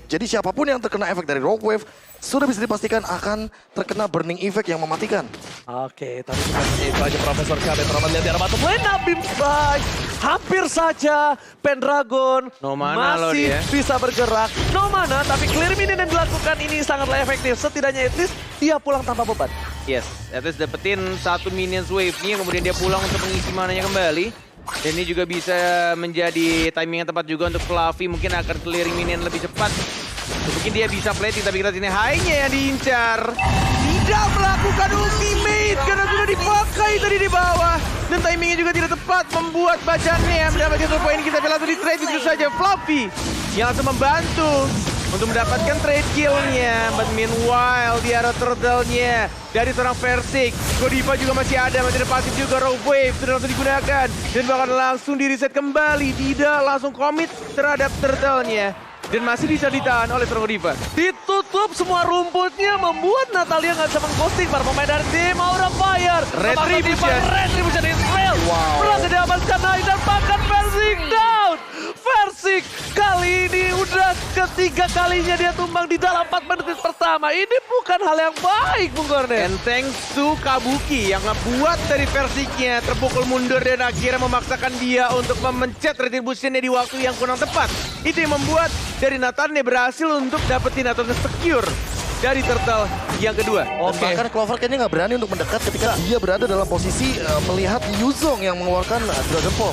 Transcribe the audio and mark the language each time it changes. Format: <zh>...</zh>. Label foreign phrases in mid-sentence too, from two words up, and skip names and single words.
<id>Jadi siapapun yang terkena efek dari Rogue Wave, sudah bisa dipastikan akan terkena Burning Effect yang mematikan. Oke, tapi bukan hanya itu aja Profesor Kabe. Terlalu lihat di arah</id> <en>bottom lane,</en> <id>Beam Strike. Hampir saja Pendragon</id> <en>No mana loh</en> <id>masih dia. bisa bergerak.</id> <en>No mana,</en> <id>tapi</id> <en>clear minion</en> <id>yang dilakukan ini sangatlah efektif. Setidaknya</id> <en>at least</en> <id>dia pulang tanpa beban.</id> <en>Yes, at least</en> <id>dapetin satu</id> <en>minions wave-</en> <id>nya, kemudian dia pulang untuk mengisi mananya kembali. Dan ini juga bisa menjadi timing yang tepat juga untuk Fluffy, mungkin akan</id> <en>clearing minion</en> <id>lebih cepat. Mungkin dia bisa plating, tapi kita sini high-nya yang diincar. Tidak melakukan ultimate karena sudah dipakai tadi di bawah. Dan timingnya juga tidak tepat, membuat Bajannya mendapatkan 2 poin. Kita langsung di trade itu saja. Fluffy yang langsung membantu untuk mendapatkan</id> <en>trade kill-</en> <id>nya.</id> <en>But meanwhile,</en> <id>di arah turtle-nya dari seorang Versik. Godiva juga masih ada pasif juga. Rogue Wave sudah langsung digunakan. Dan bahkan langsung di-reset kembali. Tidak langsung commit terhadap turtle-nya. Dan masih bisa ditahan oleh seorang Godiva. Ditutup semua rumputnya membuat Natalia nggak bisa mengghosting para pemain dari tim Aura Fire. Retribution. Retribution Israel. Berhasil diamankan naik dan bahkan Versik down. Versik kali ini udah ketiga kalinya dia tumbang di dalam 4 menit pertama. Ini bukan hal yang baik, Bung Kornet.</id> <en>And thanks to</en> <id>Kabuki yang ngebuat dari Versiknya terpukul mundur dan akhirnya memaksakan dia untuk memencet retributionnya di waktu yang kurang tepat. Itu yang membuat dari Nathan berhasil untuk dapetin atau secure dari Turtle yang kedua. Dan bahkan Clover kayaknya nggak berani untuk mendekat ketika dia berada dalam posisi melihat Yuzong yang mengeluarkan Dragon Form.</id>